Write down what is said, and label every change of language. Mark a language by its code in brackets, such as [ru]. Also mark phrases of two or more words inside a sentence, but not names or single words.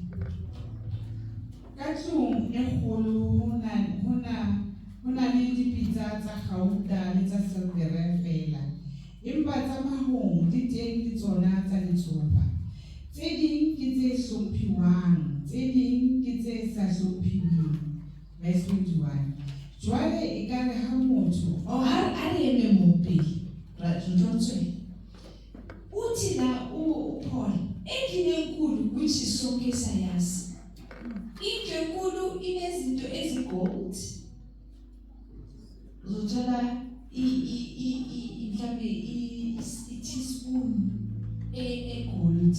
[st] Katlong e kgolo hona le dipitsa tsa gauta le tsa silvere fela. Empa tsa mahong di teng le tsona tsa letsopa. Tse ding ke tse hlomphiwang, tse ding ke tse sa hlomphiweng. Verse 21. Jwale e ka re ha motho a re eme mo pele. Ratlotswe. [zu] Uthi la Paul, endlini enkulu which sonke sayazi. Indlu enkulu inezinto ezigold. Uzothola mhlambe i-teaspoon egold.